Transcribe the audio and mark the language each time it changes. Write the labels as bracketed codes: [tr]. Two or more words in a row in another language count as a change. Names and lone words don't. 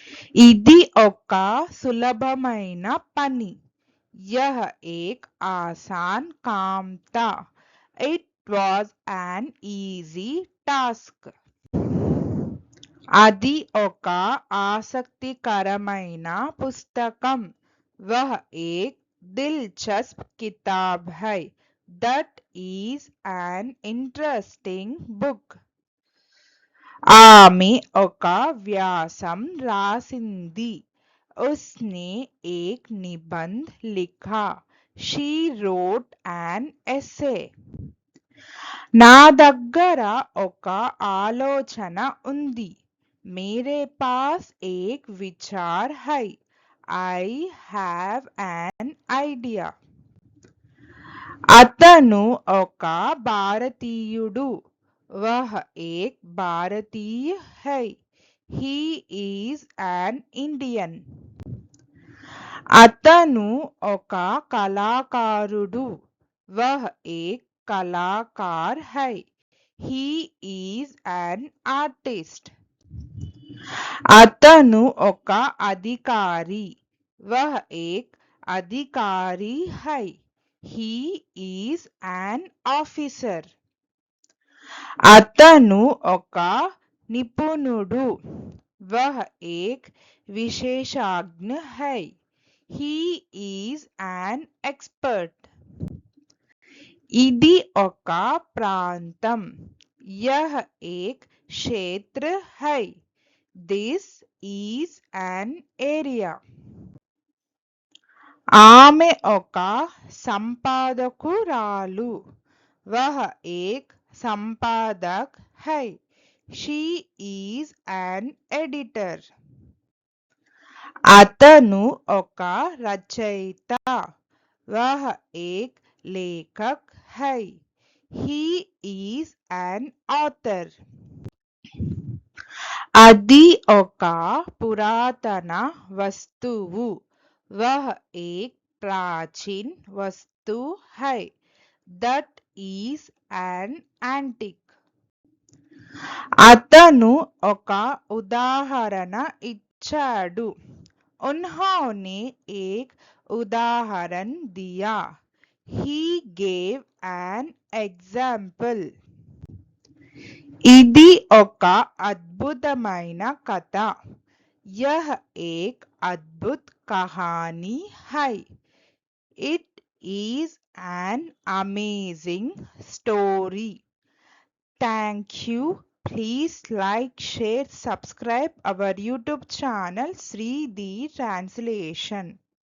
[te] ఇది ఒక సులభమైన పని. [hi] यह एक आसान काम था. [en] It was an easy task. [te] అది ఒక ఆసక్తికరమైన పుస్తకం. [hi] वह एक दिलचस्प किताब है. [en] That is an interesting book. [te] ఆమె ఒక వ్యాసం రాసింది. [hi] उसने एक निबंध लिखा. [en] She wrote an essay. [te] నా దగ్గర ఒక ఆలోచన ఉంది. [hi] मेरे पास एक विचार है. [en] I have an idea. [te] అతను ఒక భారతీయుడు. [hi] वह एक भारतीय है. [en] He is an Indian. [te] అతను ఒక కళాకారుడు. [hi] वह एक कलाकार है. [en] He is an artist. [te] అతను ఒక అధికారి. [hi] वह एक अधिकारी है. [en] He is an officer. [te] అతను ఒక నిపుణుడు. [hi] वह एक विशेषज्ञ है. [en] He is an expert. [te] ఇది ఒక ప్రాంతం. [hi] यह एक क्षेत्र है. [en] This is an area. [te] ఆమె ఒక సంపాదకురాలు. [hi] वह एक संपादक है. [en] She is an editor. [te] అతను ఒక రచయిత. [hi] वह एक लेखक है. [en] He is an author. [te] అది ఒక పురాతన వస్తువు. [hi] वह एक प्राचीन वस्तु है. [en] That is an antique. [te] అతను ఒక ఉదాహరణ ఇచ్చాడు. [hi] उन्होंने एक उदाहरण दिया. [en] He gave an example. [te] ఇది ఒక అద్భుతమైన కథ. [hi] यह एक अद्भुत कहानी है. [en] It is an amazing story. Thank you. Please like, share, subscribe our YouTube channel Sri the Translation.